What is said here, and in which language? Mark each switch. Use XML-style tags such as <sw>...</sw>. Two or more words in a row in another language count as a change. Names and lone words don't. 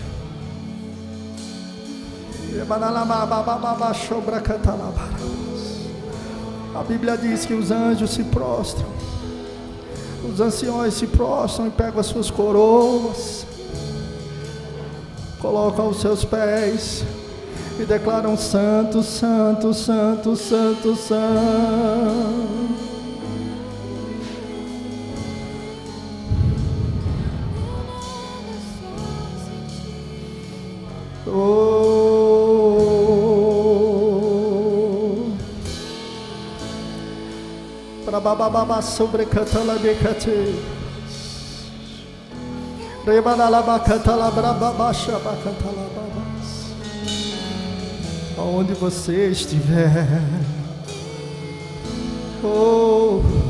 <pt>A Bíblia diz que os anjos se prostram, os anciões se prostram e pegam as suas coroas, colocam aos seus pés e declaram: Santo, Santo, Santo, Santo, Santo. Para babababa sobre catala becate. Rebanala bacatala brababaixa bacatala babas. Aonde você estiver. Oh.</pt>